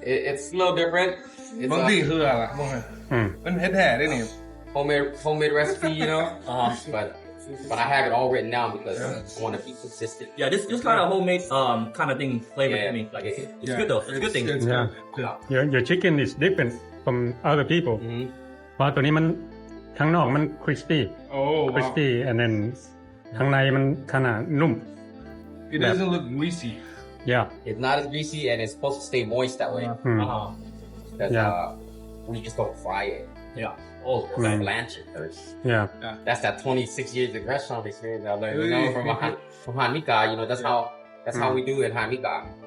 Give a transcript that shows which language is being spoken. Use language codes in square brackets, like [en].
[en] It's a little different. It's [th] บางทีคืออะไรบางที อืม มันเฮ็ดแท้ได้นี่ [en] homemade recipe, you know. But I have it all written down because I want to be consistent. Yeah, this kind of homemade kind of thing flavor Yeah. to me. Like it's good though. It's a good thing. It's Yeah. good. your chicken is different from other people [th] เพราะตัวนี้มันข้างนอกมัน [en] crispy Oh, wow. [th] crispy and then ข้างในมันขนาดนุ่ม [en] It doesn't look greasy. yeah It's not as greasy and it's supposed to stay moist that way. อืม That's Yeah. we just don't fry it. Yeah. Oh, Blanch it first. yeah That's that 26 years of restaurant experience I learned, you know, from Hanika, you know, that's That's how we do in Hanmika.